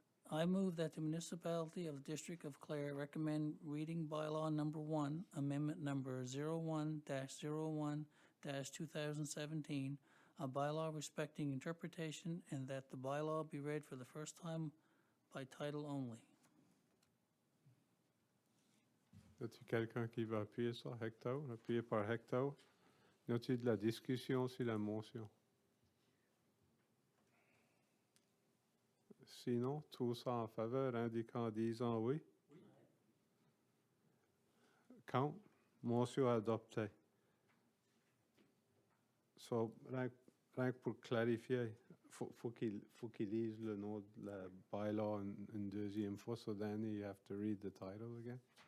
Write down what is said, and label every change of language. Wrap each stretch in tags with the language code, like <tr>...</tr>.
<en>I move that the municipality of the District of Clare recommend reading bylaw number 1, amendment number 01-01-2017, a bylaw respecting interpretation, and that the bylaw be read for the first time by title only.</en> <fr>Y a-t-il quelqu'un qui va appuyer ça? Hector, appuyé par Hector. Y a-t-il de la discussion sur la motion? Sinon, tous en faveur, indiquant en disant oui. Contre, motion adoptée. So, rien que pour clarifier, faut qu'il lise le nom de la bylaw une deuxième fois.</fr> <en>So then you have to read the title again.</en>